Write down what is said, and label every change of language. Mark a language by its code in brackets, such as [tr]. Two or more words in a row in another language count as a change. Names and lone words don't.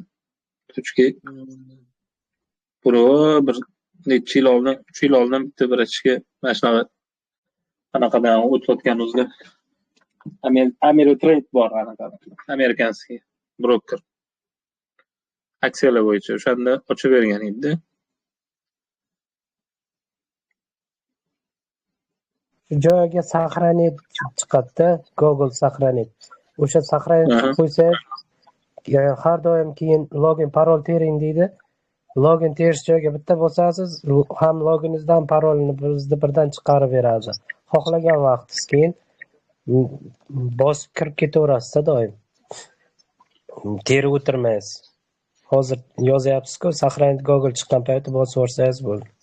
[uz] 3 buni bir necha yil oldin, 3 yil oldin bitta birachga mana shunaqa anaqadan o'tayotganimizda Ameritrade bor anaqa. [ru] Американский брокер. [uz] Aksiyalar bo'yicha o'shanda ochib bergan edi. Shu joyga сохранить chiqadi-da, Google сохранить. O'sha сохранить qo'ysangiz, har doim keyin login parol tering deydi. Login terish joyiga bitta bosasiz, ham loginingizdan parolni birdan chiqarib beradi. Xohlagan vaqtingiz keyin bosib kirib ketaverasiz doim. Terib o'tirmaysiz. Hozir yozyapsiz-ku, сохранить Google chiqqan payti bosib yuborsangiz bo'ldi.